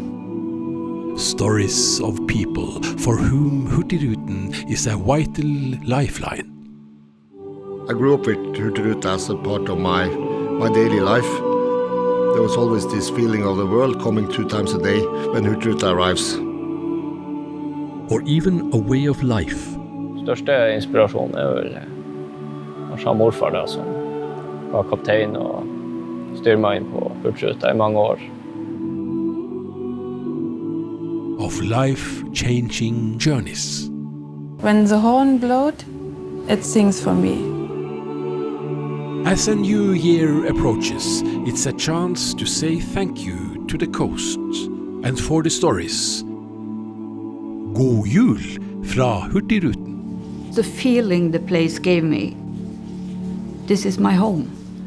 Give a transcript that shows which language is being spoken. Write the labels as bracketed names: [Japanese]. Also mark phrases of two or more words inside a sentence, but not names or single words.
[English] Stories of people for whom Hurtigruten is a vital lifeline. I grew up with Hurtigruten as a part of my daily life. There was always this feeling of the world coming 2 times a day when Hurtigruten arrives. Or even a way of life. [Norwegian] Største inspirasjonen vel kanskje morfar da, som var kaptein og styrmann på Hurtigruten I mange år. [English] Of life-changing journeys. When the horn blowed, it sings for me. As a new year approaches, it's a chance to say thank you to the coast and for the stories. [Norwegian] God jul fra Hurtigruten. [English] The feeling the place gave me. This is my home.